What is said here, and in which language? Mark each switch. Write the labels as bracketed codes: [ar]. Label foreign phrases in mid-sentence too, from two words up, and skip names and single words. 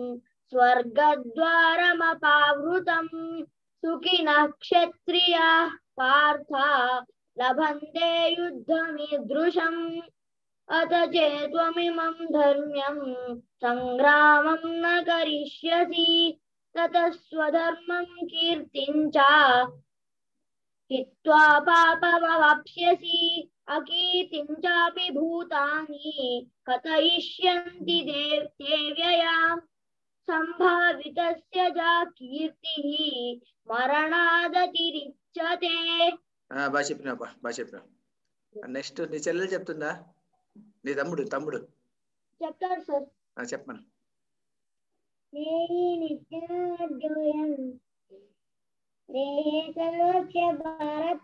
[sa] స్వర్గద్వారమపావృతం సుఖినః క్షత్రియాః పార్థ లభంతే యుద్ధమీదృశం అత చేత్వమిమం ధర్మ్యం సంగ్రామం న కరిష్యసి తతస్వధర్మం కీర్తిం చ హిత్వా పాపమవాప్స్యసి. अकीर्तिं चापि भूतानि कथयिष्यन्ति देव्ययाम् संभावितस्य जा कीर्तिः मरणादतिरिच्यते। [te] బాగా చెప్పినావు. నెక్స్ట్ నీ చెల్లెలు చెప్తుందా? నీ తమ్ముడు చెప్తారు సార్. చెప్పమను. [sa] దేహి నిత్యమద్యోయం దేహే సర్వస్య భారత.